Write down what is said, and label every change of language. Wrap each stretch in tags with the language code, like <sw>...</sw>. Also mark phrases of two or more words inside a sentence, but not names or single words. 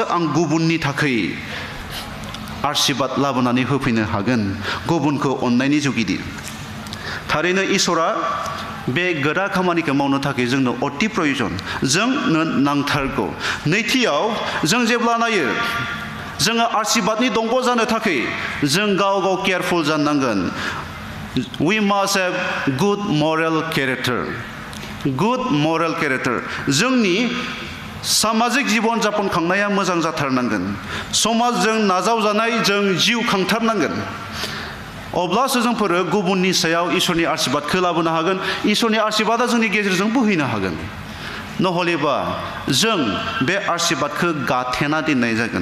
<brx>आं गुबुननि थाखाय आशीर्बाद लाबोनानै होफैनो हागोन गुबुनखौ अननायनि जुगिदि थारैनो इसोरा बे गोरा खामानिखौ मावनो थाखाय जोंनो अति प्रयोजन जोंनो नांथारगौ नैथियाव जों जेब्ला नायो जोङो आशीर्बादनि दंग जानो थाखाय जों गाव गाव केयारफुल जानांगोन</brx> <en>we must have good moral character</en> <brx>जोंनि सामाजिक जीवन जापन खांनाया मोजां जाथारनांगोन समाजजों नाजावजानाय जों जिउ खांथारनांगोन अब्लासो जोंफोर गुबुननि सायाव इसोरनि आशीर्बादखौ लाबोनो हागोन इसोरनि आशीर्बादा जोंनि गेजेरजों बोहैनो हागोन नहलेबा जों बे आशीर्बादखौ गाथेना दोननाय जागोन</brx>